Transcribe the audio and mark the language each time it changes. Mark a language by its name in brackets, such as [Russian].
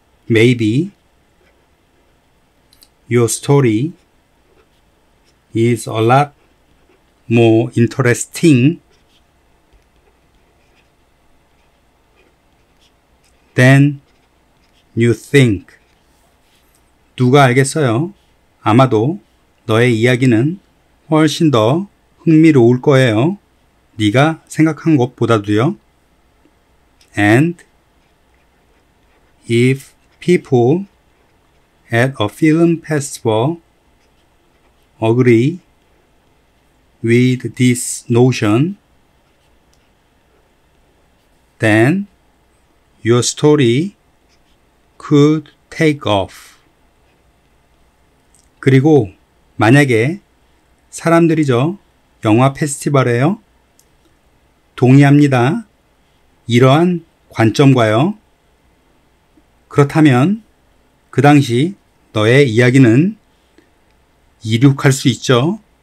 [English] Maybe your story is a lot more interesting than you think. [Korean] 누가 알겠어요? 아마도 너의 이야기는 훨씬 더 흥미로울 거예요. 네가 생각한 것보다도요. [English] And if people at a film festival agree with this notion, then your story could take off. [Korean] 그리고 만약에 사람들이죠. 영화 페스티벌에요. 동의합니다. 이러한 관점과요. 그렇다면 그 당시 너의 이야기는 이륙할 수 있죠.